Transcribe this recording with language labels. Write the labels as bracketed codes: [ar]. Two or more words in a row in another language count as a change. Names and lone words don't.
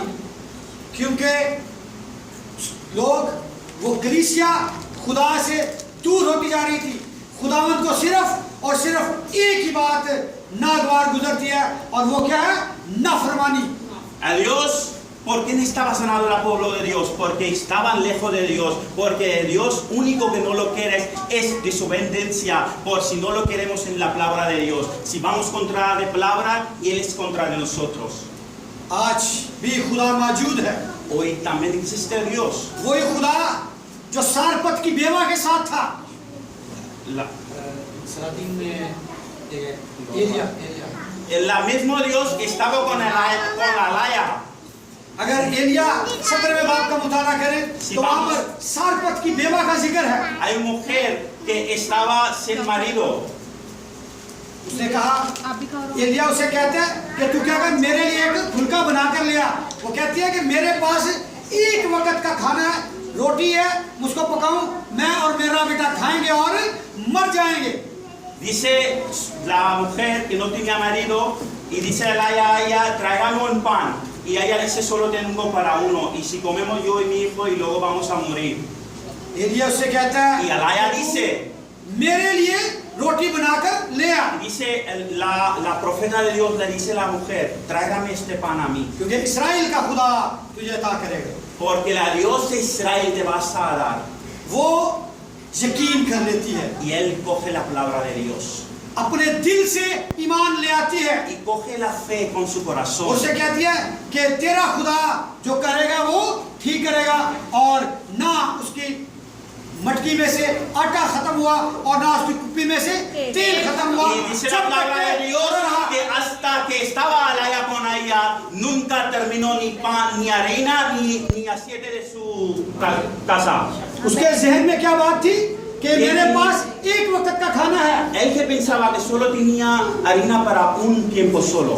[ur] کیونکہ لوگ وہ کلیسیا خدا سے دور ہوتی جا رہی تھی. خداوند کو صرف اور صرف ایک ہی بات ناگوار گزرتی ہے، اور وہ کیا ہے? नाफरमानी। [es] a Dios, ¿por qué no estaba sanado el pueblo de Dios? Porque estaban lejos de Dios, porque Dios único que no lo quiere es desobediencia, por si no lo queremos en la palabra de Dios. Si vamos contra la palabra y Él es contra de nosotros. [ur] آج بھی خدا موجود ہے. [es] Hoy también existe Dios. [ur] وہی خدا جو صارپت کی بیوہ کے ساتھ تھا. [es] El mismo Dios que estaba con la Laya. [ur] اگر ایلیا 17ویں باب کا مطالعہ کریں تو وہاں پر صارپت کی بیوہ کا ذکر ہے. [es] Hay una mujer que estaba sin marido. [ur] اس نے کہا، ایلیا اسے کہتا ہے کہ تو کیا کر میرے لیے ایک پھلکا بنا کر لے آ. وہ کہتی ہے کہ میرے پاس ایک وقت کا کھانا ہے، روٹی ہے، مجھ کو پکاؤں، میں اور میرا بیٹا کھائیں گے اور مر جائیں گے. [es] Dice la mujer que no tenía marido y dice a ella, tráigame un pan. Y ella dice, solo tengo para uno. Y si comemos yo y mi hijo y luego vamos a morir. [ur] ایلیا اس سے کہتا ہے, [es] Y Alaya dice, [ur] میرے لیے روٹی بنا کر لے آ, [es] Dice la profeta de Dios, le dice a la mujer, tráigame este pan a mí. [ur] کیونکہ اسرائیل کا خدا تجھے عطا کرے گا. [es] Porque la Dios de Israel te va a dar. [ur] وہ یقین کر لیتی ہے, [es] Y él coge la palabra de Dios. [ur] اپنے دل سے ایمان لے آتی ہے, [es] Y coge la fe con su corazón. [ur] اس سے کہتی ہے کہ تیرا خدا جو کرے گا وہ ٹھیک کرے گا، اور نہ اس کی مٹکی میں سے آٹا ختم ہوا اور نہ اس کی کپی میں سے تیل ختم ہوا. [es] Y dice la palabra de Dios que hasta que estaba allá con ella, nunca terminó ni pan, ni harina, ni aceite de su casa. [ur] اس کے ذہن میں کیا بات تھی کہ میرے پاس ایک وقت کا کھانا ہے, [es] Él que pensaba que solo tenía harina para un tiempo solo.